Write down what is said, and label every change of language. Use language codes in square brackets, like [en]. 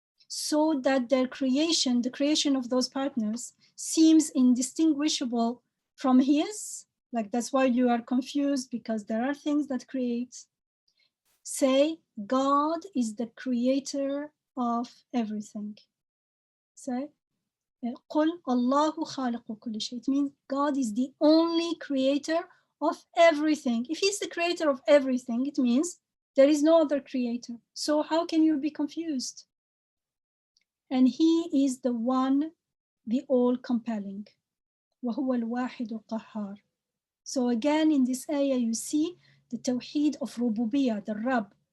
[en] So that their creation, the creation of those partners, seems indistinguishable from his? Like, that's why you are confused, because there are things that create. Say, God is the creator of everything. [ar] Say, قُلْ اللَّهُ خَالِقُ كُلِّ شَيْءٍ. [en] It means God is the only creator of everything. If he's the creator of everything, it means There is no other creator. So how can you be confused? And he is the one, the all-compelling. [ar] وهو الواحد القهار. [en] So again, in this ayah, you see the tawheed of rububiyyah, the Rabb.